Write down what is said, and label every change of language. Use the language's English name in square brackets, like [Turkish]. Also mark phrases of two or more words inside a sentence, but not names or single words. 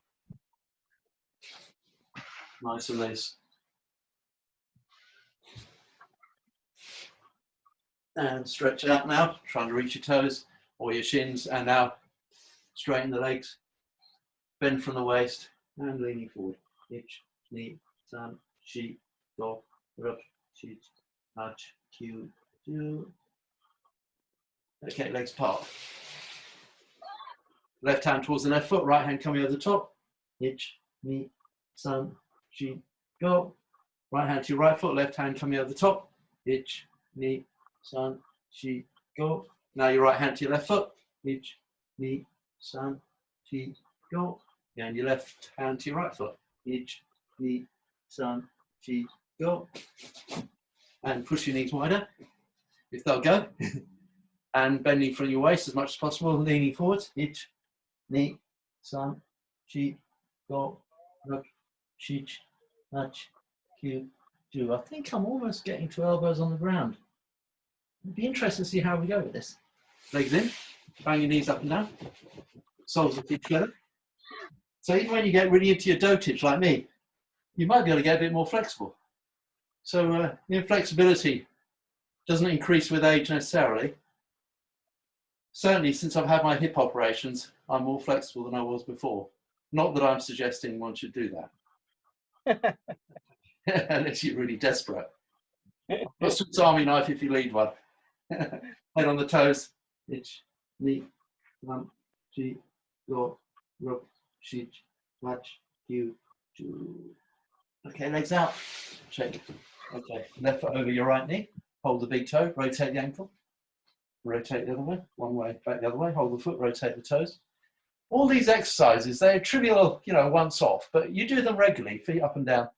[English] Nice and loose. And stretch out now, trying to reach your toes. or your shins, and now straighten the legs, bend from the waist, and leaning forward. [Japanese] Ich, ni, san, shi, go, ruk, shi, ach, kyu, ju. [English] Okay, legs apart. Left hand towards the left foot, right hand coming over the top. [Japanese] Ich, ni, san, shi, go. [English] Right hand to your right foot, left hand coming over the top. [Japanese] Ich, ni, san, shi, go. [English] Now your right hand to your left foot. [Japanese] Ich, ni, san, shi, go. [English] And your left hand to your right foot. [Japanese] Ich, ni, san, shi, go. [English] And push your knees wider, if they'll go. And bending from your waist as much as possible, leaning forward. [Japanese] Ich, ni, san, shi, go, ruk, shi, ach, kyu, ju. [English] I think I'm almost getting to elbows on the ground. It'd be interesting to see how we go with this. Legs in, bang your knees up and down, soles of feet together. So even when you get really into your dotage like me, you might be able to get a bit more flexible. So flexibility doesn't increase with age necessarily. Certainly since I've had my hip operations, I'm more flexible than I was before. Not that I'm suggesting one should do that. Unless you're really desperate. A Swiss Army knife if you need one. Head on the toes. Ich, [Japanese] ni, san, shi, go, ruk, shi, ach, kyu, ju. [English] Okay, legs out. Shake. Okay, left foot over your right knee. Hold the big toe. Rotate the ankle. Rotate the other way. One way, back the other way. Hold the foot. Rotate the toes. All these exercises, they're trivial, once off, but you do them regularly, feet up and down.